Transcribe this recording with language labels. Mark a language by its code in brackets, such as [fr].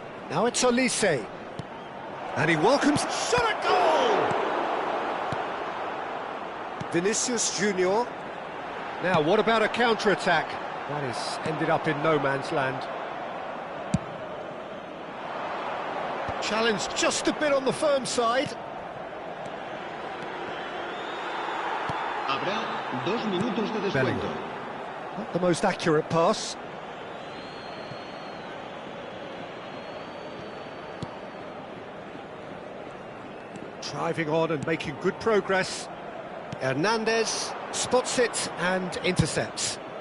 [en] Now it's Olise. And he welcomes... Shot a goal! Vinicius Junior. Now, what about a counter-attack? That is ended up in no man's land. Challenge just a bit on the firm side. [es] Habrá 2 minutos de descuento. [en] Not the most accurate pass. Driving on and making good progress. Hernandez spots it and intercepts.